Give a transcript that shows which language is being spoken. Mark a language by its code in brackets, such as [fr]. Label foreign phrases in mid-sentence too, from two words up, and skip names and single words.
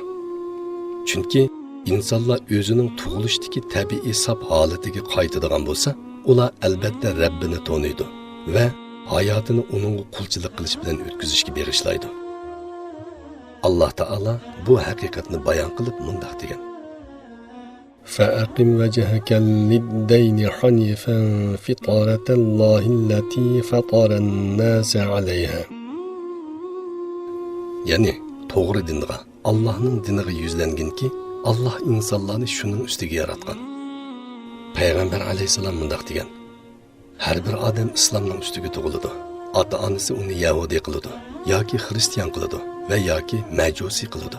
[uz] Chunki insonlar o'zining tug'ilishdagi tabiiy saf holatiga qaytadigan bo'lsa, ular albatta Rabbini taniydi va hayotini uningga qulchilik qilish bilan o'tkazishga bag'ishlaydi. Alloh taolo bu haqiqatni bayon qilib mundaq degan: [ar] "فأقم وجهك للدين حنيفا فطرت الله التي فطر الناس عليها." [uz] Ya'ni to'g'ri dinga, Allohning diniga yuzlanganki, Alloh insonlarni shuning ustiga yaratgan. Payg'ambar alayhisalom mundaq degan: "Har bir odam islomning ustiga tug'iladi. Ota-onasi uni yahudi qiladi yoki xristian qiladi va yoki majusi qiladi."